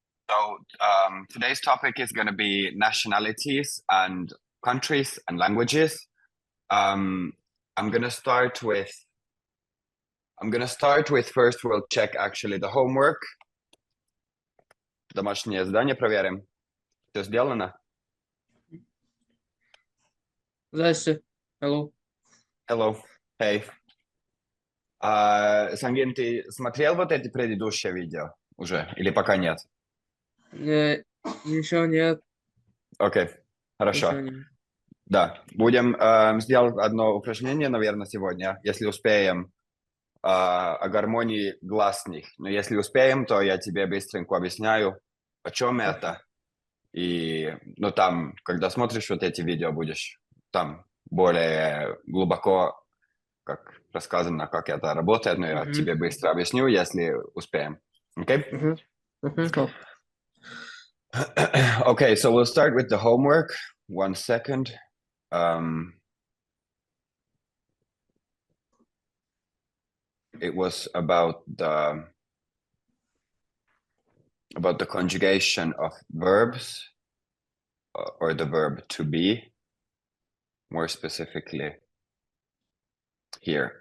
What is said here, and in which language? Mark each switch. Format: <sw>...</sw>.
<en>So today's topic is going to be nationalities and countries and languages. I'm going to start with first we'll check actually the homework.</en> <ru>Домашнее задание проверим. Все сделано? Здрасте.</ru> <en>Hello. Hello. Hey.</en> <ru>Сангин, ты смотрел вот эти предыдущие видео уже? Или пока нет? Еще нет. Окей, хорошо. Еще нет. Да, будем сделать одно упражнение, наверное, сегодня, если успеем, о гармонии гласных. Но если успеем, то я тебе быстренько объясняю, о чем это. И, ну, там, когда смотришь вот эти видео, будешь там более глубоко, как рассказано, как это работает, но я тебе быстро объясню, если успеем. Окей?</ru> <en>Cool. Okay, so we'll start with the homework. 1 second. It was about the conjugation of verbs, or the verb to be, more specifically here.</en>